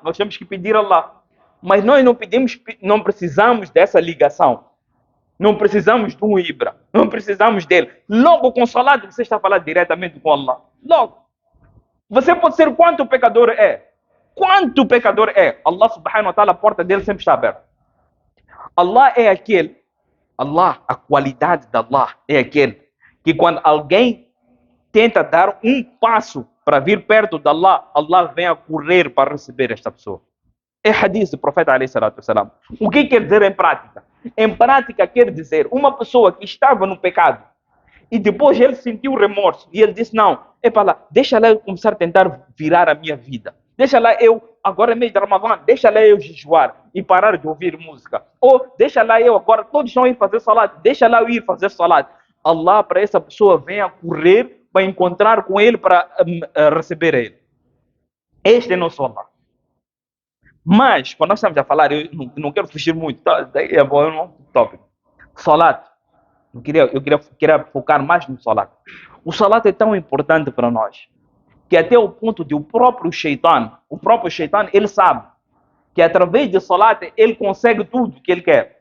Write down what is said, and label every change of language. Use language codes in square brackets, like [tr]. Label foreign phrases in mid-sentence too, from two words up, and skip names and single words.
[pt] Nós temos que pedir a Allah. Mas nós não precisamos dessa ligação. Não precisamos de um Ibra. Não precisamos dele. Logo com salat você está falando diretamente com Allah. Logo. Você pode ser quanto pecador é. Quanto pecador é. [ar] الله سبحانه وتعالى, [pt] a porta dele sempre está aberta. Allah é aquele. Allah, a qualidade de Allah é aquele que quando alguém tenta dar um passo para vir perto de Allah, Allah vem a correr para receber esta pessoa. É hadith do profeta [ar] عليه الصلاة والسلام. [pt] O que quer dizer em prática? Em prática quer dizer uma pessoa que estava no pecado e depois ele sentiu remorso e ele disse, não, deixa lá eu começar a tentar virar a minha vida. Deixa lá eu, agora é mês de Ramadã, deixa lá eu jejuar e parar de ouvir música. Ou deixa lá eu, agora todos estão a ir fazer salat, deixa lá eu ir fazer salat. Allah para essa pessoa vem a correr para encontrar com ele, para receber ele. Este é nosso Allah. Mas, quando nós estamos a falar, eu não quero fugir muito, daí é bom, um tópico. Salat. Eu queria focar mais no salat. O salat é tão importante para nós, que até o ponto de o próprio shaitan, ele sabe que através de salat, ele consegue tudo que ele quer.